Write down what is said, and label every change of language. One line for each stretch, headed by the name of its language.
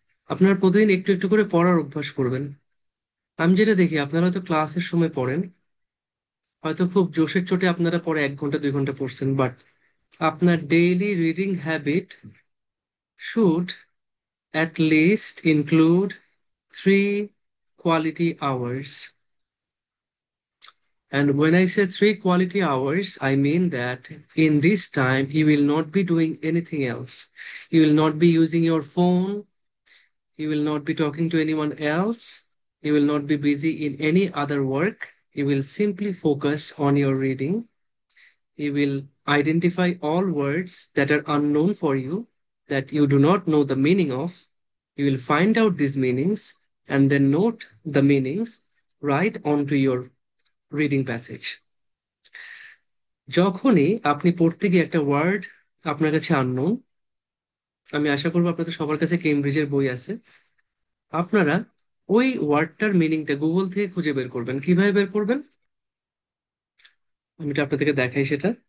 Bangla: আপনারা প্রতিদিন একটু একটু করে পড়ার অভ্যাস করবেন। আমি যেটা দেখি, আপনারা হয়তো ক্লাসের সময় পড়েন, হয়তো খুব জোশের চোটে আপনারা পরে 1 ঘন্টা 2 ঘন্টা পড়ছেন, বাট আপনার daily reading habit
English: Should at least include 3 quality hours. And when I say 3 quality hours, I mean that in this time, you will not be doing anything else. You will not be using your phone. You will not be talking to anyone else. You will not be busy in any other work. You will simply focus on your reading. You will identify all words that are unknown for you, that you do not know the meaning of. You will find out these meanings and then note the meanings right onto your reading passage.
Bangla: যখনই আপনি পড়তে গিয়ে একটা word আপনার কাছে unknown, আমি আশা করবো আপনাদের সবার কাছে কেমব্রিজের বই আছে, আপনারা ওই ওয়ার্ডটার মিনিংটা গুগল থেকে খুঁজে বের করবেন। কিভাবে বের করবেন আমি এটা আপনাদেরকে দেখাই সেটা।